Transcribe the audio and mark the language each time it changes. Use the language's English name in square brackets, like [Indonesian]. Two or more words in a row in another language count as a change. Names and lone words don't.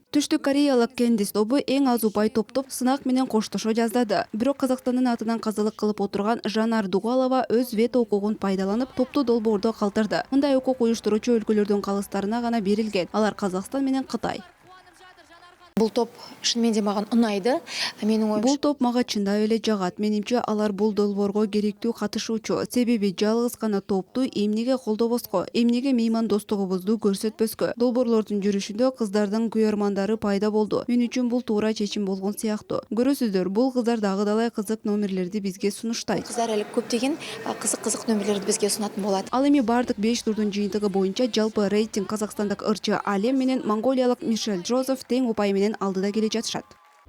[Kyrgyz] Түштүк Кореялык Кендис тобу эң аз упай топтоп сынак менен коштошо жаздады. Бирок Казакстандын атынан казылык кылып отурган Жанар Дугалова өз вето укугун пайдаланып, топту долбоордо калтырды. Мындай укук уюштуруучу өлкөлөрдүн калыстарына гана берилген. Алар Казакстан менен Кытай. [Kazakh] Бул топ шынымен де маған ұнайды. Менің ойымша [Kyrgyz] Бул топ мага чындап эле жагат. Менимче алар бул долбоорго керектүү катышуучу. Себеби жалгыз гана топту эмнеге колдобоско, эмнеге меймандостугубузду көрсөтпөскө. Долбоорлордун жүрүшүндө кыздардын күйөрмандары пайда болду. Мен үчүн бул туура чечим болгон сыяктуу. Көрөсүздөр, бул кыздар дагы далай кызык номерлерди бизге сунуштайт. [Kazakh] қыздар әлі көптеген қызық нөмірлерді бізге ұсынатын болады. [Kyrgyz] Ал эми бардык 5 турдун жыйынтыгы боюнча жалпы рейтинг казакстандык ырчы Алем менен монголиялык Мишель Джозеф тең упай менен алдыда келе жатышат.